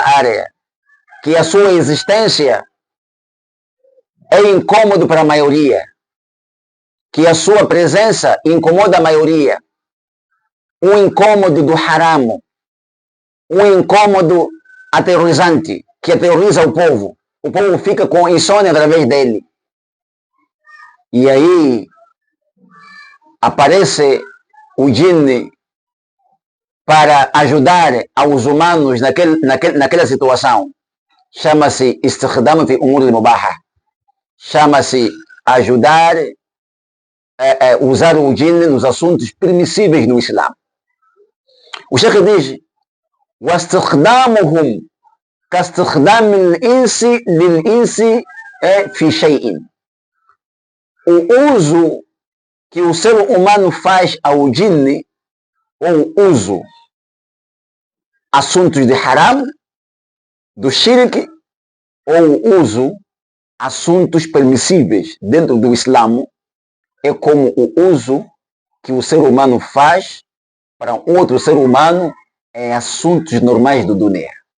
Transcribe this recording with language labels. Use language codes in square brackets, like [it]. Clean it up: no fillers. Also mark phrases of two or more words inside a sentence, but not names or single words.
[pt] área, que a sua existência é incômodo para a maioria, que a sua presença incomoda a maioria, um incômodo do haram, um incômodo aterrorizante, que aterroriza o povo fica com insônia através dele. E aí aparece o jinn para ajudar aos humanos naquela situação. [ar] Chama-se استخدام في أمور المباحة. [pt] Chama-se ajudar, usar o jinn nos assuntos permissíveis no Islã. O Sheikh diz: [ar] واستخدامهم كاستخدام الإنس للإنس في شيء. [pt] O uso que o ser humano faz ao jinn, ou uso assuntos de haram, do shirk, ou uso assuntos permissíveis dentro do Islã, é como o uso que o ser humano faz para um outro ser humano em assuntos normais do dunya.